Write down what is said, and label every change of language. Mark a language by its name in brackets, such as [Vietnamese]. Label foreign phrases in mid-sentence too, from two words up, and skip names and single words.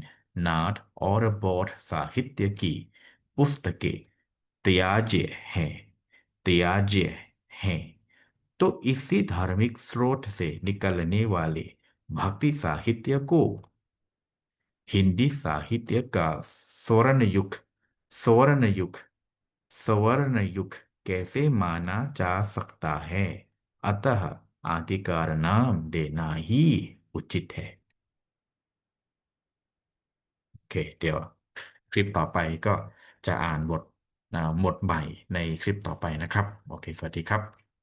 [Hindi] नाथ और बौद्ध साहित्य की पुस्तकें त्याज्य हैं, त्याज्य हैं, तो इसी धार्मिक स्रोत से निकलने वाले भक्ति साहित्य को हिंदी साहित्य का स्वर्ण युग, स्वर्ण युग, स्वर्ण युग कैसे माना जा सकता है। अतः आदिकार नाम देना ही उचित है। [Thai] โอเคเดี๋ยวคลิปต่อไปก็จะอ่านบทใหม่ในคลิปต่อไปนะครับโอเคสวัสดีครับ